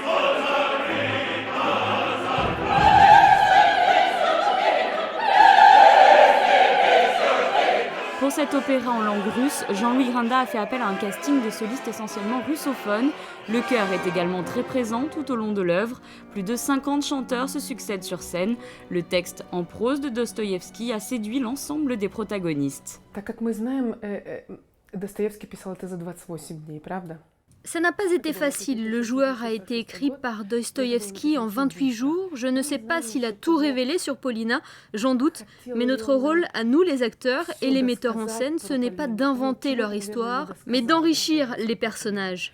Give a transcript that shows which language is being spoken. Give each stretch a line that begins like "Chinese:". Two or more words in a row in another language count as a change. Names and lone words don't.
French: Pour cet opéra en langue russe, Jean-Louis Grindas a fait appel à un casting de solistes essentiellement russophones. Le chœur est également très présent tout au long de l'œuvre. Plus de 50 chanteurs se succèdent sur scène. Le texte en prose de Dostoïevski a séduit l'ensemble des protagonistes.
Russian: Так как мы знаем, Достоевский писал это за 28 дней, правда?
French: Ça n'a pas été facile. Le joueur a été écrit par Dostoïevski en 28 jours. Je ne sais pas s'il a tout révélé sur Paulina, j'en doute. Mais notre rôle, à nous les acteurs et les metteurs en scène, ce n'est pas d'inventer leur histoire, mais d'enrichir les personnages.